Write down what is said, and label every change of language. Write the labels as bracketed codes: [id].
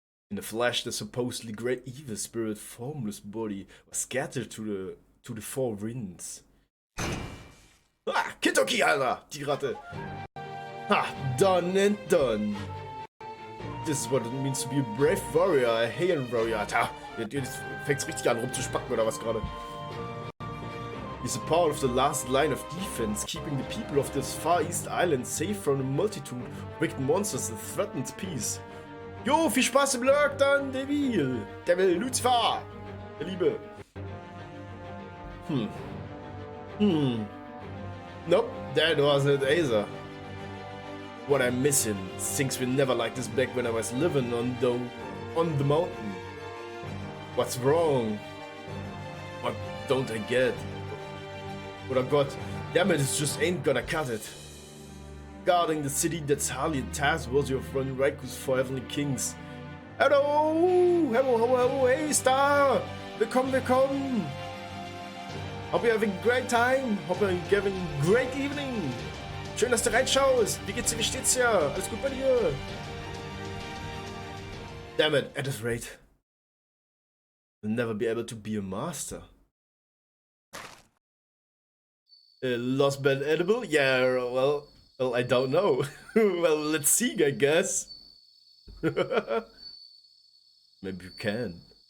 [en] In a flash, the supposedly great evil spirit formless body was scattered to the 4 winds. [de] Ah, Kitoki, Alter! Die Ratte! Ha! [en] Done and done! This is what it means to be a brave warrior, a Heian warrior. Ha! [de] Jetzt fängt's richtig an rumzuspacken oder was gerade? [en] He's a part of the last line of defense, keeping the people of this Far East Island safe from the multitude of wicked monsters that threatens peace. [de] Jo, viel Spaß im Lurk dann, Devil, Lucifer, der Liebe. [en] Nope, that wasn't Aza. What I'm missing, things were never like this back when I was living on the mountain. What's wrong? What don't I get? What I got, damn it, it just ain't gonna cut it. Guarding the city that's hardly a task worthy of running Raiku's 4 heavenly kings. Hello, hey Star! [de] Willkommen! [en] Hope you're having a great time. Hope you're having a great evening. [de] Schön, dass du reinschaust. Wie geht's dir, wie steht's dir? Alles gut bei dir? [en] Damn it, at this rate, I'll never be able to be a master. Lostbelt edible? Yeah, well, I don't know. Well, let's see, I guess. Maybe you can.